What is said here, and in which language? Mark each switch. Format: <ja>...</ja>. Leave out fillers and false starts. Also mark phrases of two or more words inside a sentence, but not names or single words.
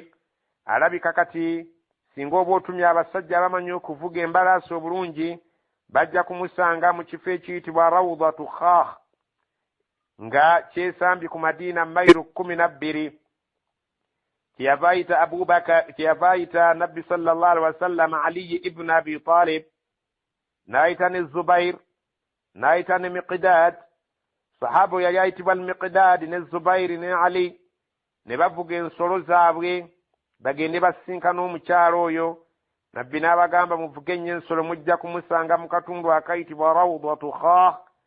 <lg>Alabika kati singa oba otumye abasajja abamanyi okuvuga embalaasi obulungi bajja kumusanga mu kifo ekiyitibwa Rawdatu Khakh nga kyesambye ku Madiina mayiro 12. kyeyava ayita Nabbi</lg> <ar>صلى الله عليه وسلم</ar> <lg>Ali ibn Abi Talib, n'ayita ne Zubair, n'ayita ne Miqdad. Sahaba yali ayitibwa Miqdad ne Zubair ne Ali, ne bavuga ensolo zaabwe bagende basinkana omukyalo oyo. Nabbi n'abagamba muvuge nnyo ensolo mujja kumusanga mu katundu akayitibwa Rawdatu Khakh.</lg>